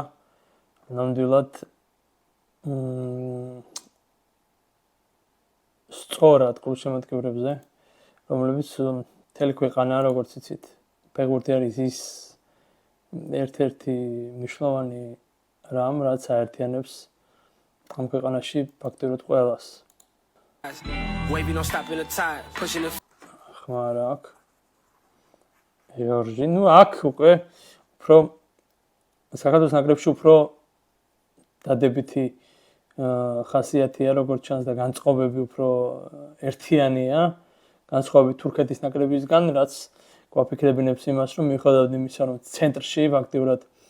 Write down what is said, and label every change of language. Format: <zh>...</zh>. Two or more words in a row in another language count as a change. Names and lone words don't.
<ka>ნამდვილად სწორად გულშემატკივრებზე, რომლებიც მთელი ქვეყანა, როგორც იცით, ფეხბურთი არის ის ერთ-ერთი მნიშვნელოვანი რამ, რაც აერთიანებს ამ ქვეყანაში ფაქტობრივად ყველას.</ka> <en>Wavy don't stop in the tide, pushing the</en> <ka>ხმა რა აქვს? ჯორჯი, ნუ აქ უკვე უფრო საქართველოს ნაკრებში უფრო დადებითი ხასიათია, როგორც ჩანს და განწყობები უფრო ერთიანია, განსხვავებით თურქეთის ნაკრებისგან, რაც გვაფიქრებინებს იმას, რომ მიუხედავად იმისა, რომ ცენტრში ფაქტიურად</ka>